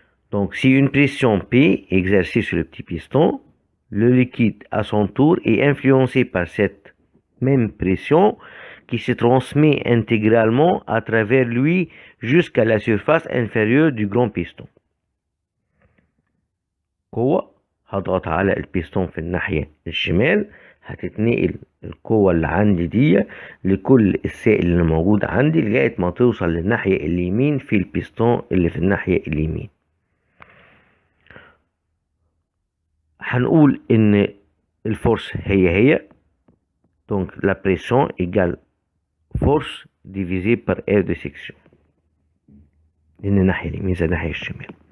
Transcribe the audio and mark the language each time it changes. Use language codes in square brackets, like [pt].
[fr] Donc, si une pression P est exercée sur le petit piston, le liquide, à son tour, est influencé par cette même pression qui se transmet intégralement à travers lui jusqu'à la surface inférieure du grand piston. [ar] قوة هضغط على البيستون في الناحية الشمال هتتنقل القوة اللي عندي دي لكل السائل اللي موجود عندي لغاية ما توصل للناحية اليمين في البيستون اللي في الناحية اليمين. هنقول ان الفورس هي [fr] donc la pression égale force divisée par aire de section [ar] لان الناحية اليمين زي الناحية الشمال.